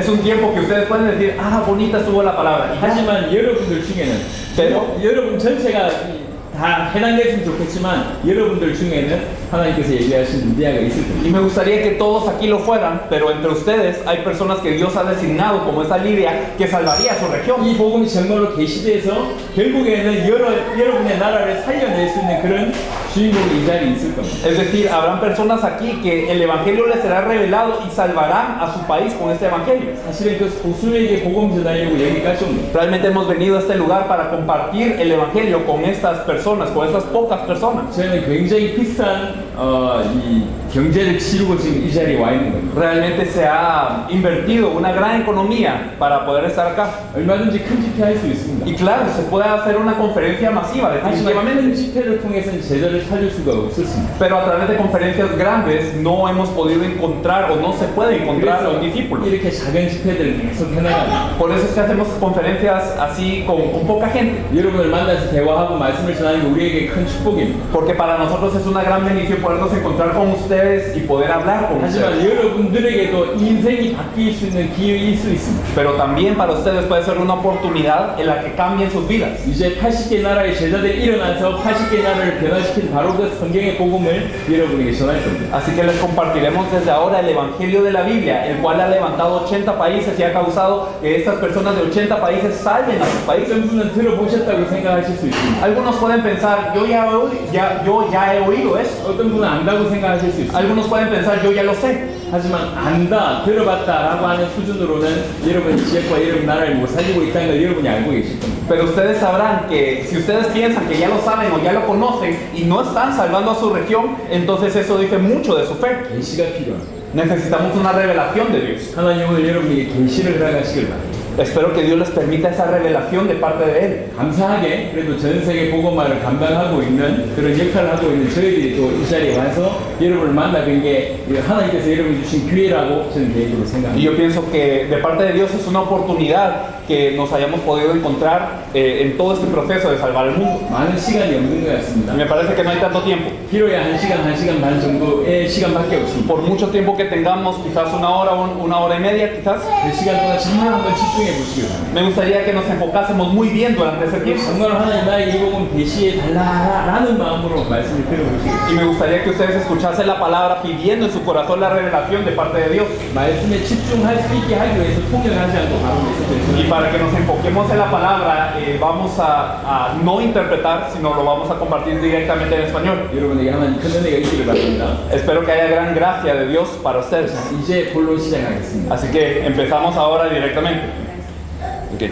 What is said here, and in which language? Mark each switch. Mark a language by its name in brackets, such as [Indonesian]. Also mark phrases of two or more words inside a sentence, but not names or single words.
[Spanish] Es un tiempo que ustedes pueden decir, ah, bonita estuvo la palabra. Y ya. [Korean] 하지만 여러분들 중에는 여러분 전체가 다 해당됐으면 좋겠지만 여러분들 중에는 하나님께서 얘기하신 미아가 있을 겁니다. [Spanish] Y me gustaría que todos aquí lo fueran, pero entre ustedes hay personas que Dios ha designado, como esa Lidia, que salvaría a su región. [Korean] 이 복음이 정말로 계시돼서 결국에는 여러분의 나라를 살려낼 수 있는 그런 주인공이 이 자리에 있을 겁니다. [Spanish] Es decir, habrán personas aquí que el Evangelio les será revelado y salvarán a su país con este Evangelio. [Korean] 사실은 그 소수에게 복음 전하려고 여기까지 온 겁니다. [Spanish] Realmente hemos venido a este lugar para compartir el Evangelio con estas personas, con estas pocas personas. [Korean] 저희는 굉장히 비싼 이 경제를 치르고 지금 이 자리에 와 있는 겁니다. [Spanish] Realmente se ha invertido una gran economía para poder estar acá. [Korean] 얼마든지 큰 집회 할 수 있습니다. [Spanish] Y claro, se puede hacer una conferencia masiva, [Korean] 하지만 [Spanish] definitivamente. [Korean] 큰 집회를 통해서는 제자를 살릴 수가 없었습니다. [Spanish] Pero a través de conferencias grandes no hemos podido encontrar o no se puede encontrar a un discípulo. [Korean] 이렇게 작은 집회들을 계속 해나갑니다. [Spanish] Por eso es que hacemos conferencias así con poca gente. [Korean] 여러분을 만나서 대화하고 말씀을 전하는 게 우리에게 큰 축복입니다. [Spanish] Porque para nosotros es una gran bendición podernos encontrar con ustedes y poder hablar con [Korean] 하지만 [Spanish] ustedes. [Korean] 여러분들에게도 인생이 바뀔 수 있는 기회일 수 있습니다. [Spanish] Pero también para ustedes puede ser una oportunidad en la que cambien sus vidas. [Korean] 이제 80개 나라의 제자들이 일어나서 80개 나라를 변화시킨 바로 그 성경의 복음을 여러분에게 전할 겁니다. [Spanish] Así que les compartiremos desde ahora el Evangelio de la Biblia, el cual ha levantado 80 países y ha causado que estas personas de 80 países salven a sus países. [Korean] 어떤 분은 들어보셨다고 생각하실 수 있습니다. [Spanish] Algunos pueden pensar, yo ya he oído eso. [Korean] 어떤 분은 안다고 생각하실 수 있습니다. [Spanish] Algunos pueden pensar, yo ya lo sé. [Korean] 하지만 안다, 들어봤다라고 하는 수준으로는 여러분 지역과 여러분 나라를 못 살리고 있다는 걸 여러분이 알고 계실 겁니다. [Spanish] Pero ustedes sabrán que si ustedes piensan que ya lo saben o ya lo conocen y no están salvando a su región, entonces eso dice mucho de su fe. [Korean] 계시가 필요합니다. [Spanish] Necesitamos una revelación de Dios. [Korean] 하나님 오늘 여러분에게 계시를 허락하시길 바랍니다. [Spanish] Espero que Dios les permita esa revelación de parte de Él. [Korean] 감사하게 그래도 전 세계 복음화를 감당하고 있는 그런 역할을 하고 있는 저희들이 또 이 자리에 와서 여러분을 만나뵌 게 하나님께서 여러분 주신 기회라고 저는 개인적으로 [Spanish] Y [Korean] 생각합니다. [Spanish] yo pienso que de parte de Dios es una oportunidad que nos hayamos podido encontrar en todo este proceso de salvar el mundo. [Korean] 많은 시간이 없는 것 같습니다. [Spanish] Y me parece que no hay tanto tiempo. [Korean] 길어야 1시간 반 정도의 시간밖에 없습니다. [Spanish] Por mucho tiempo que tengamos, quizás una hora y media, quizás, [Korean] 그 시간 동안 정말 한번 집중해 보시기 바랍니다. [Spanish] me gustaría que nos enfocásemos muy bien durante ese tiempo. [Korean] 정말 하나님 나에게 이 복음 계시해 달라라는 마음으로 말씀을 들어보시기 바랍니다. [Spanish] Y me gustaría que ustedes escuchasen la palabra pidiendo en su corazón la revelación de parte de Dios. [Korean] 말씀에 집중할 수 있게 하기 위해서 통역하지 않고 바로 [Spanish] Y [Korean] 말씀을 [Spanish] para que nos enfoquemos en la palabra, vamos a no interpretar, sino lo vamos a compartir directamente en español. [Korean] 여러분에게 하나님 큰 은혜가 있기를 바랍니다. [Spanish] Espero que haya gran gracia de Dios para ustedes. [Korean] 이제 본론 시작하겠습니다. [Spanish] Así que empezamos ahora directamente. [English] Ok.